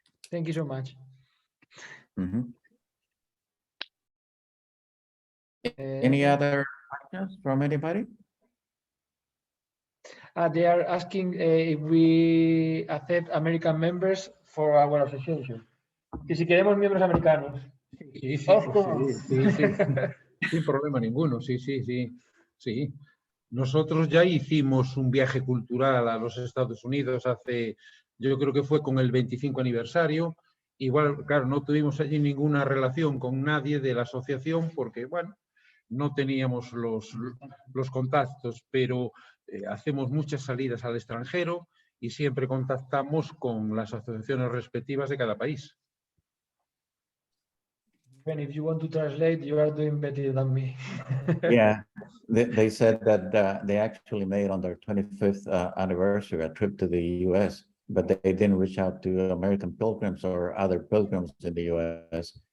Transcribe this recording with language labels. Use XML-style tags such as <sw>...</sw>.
<en>Thank you so much. Mhm. Any other questions from anybody? They are asking if we accept American members for our association.</en> <es>Que si queremos miembros americanos. Sí, sí,</es> <en>Of</en> <es>pues</es> <en>course.</en> <es>sí, sí. Sin problema ninguno, sí. Sí. Nosotros ya hicimos un viaje cultural a los Estados Unidos yo creo que fue con el 25 aniversario. Igual, claro, no tuvimos allí ninguna relación con nadie de la asociación porque, bueno, no teníamos los contactos, pero hacemos muchas salidas al extranjero y siempre contactamos con las asociaciones respectivas de cada país.</es> <en>And if you want to translate, you are doing better than me. Yeah, they said that they actually made on their 25th anniversary a trip to the US, but they didn't reach out to American Pilgrims or other pilgrims in the US.</en>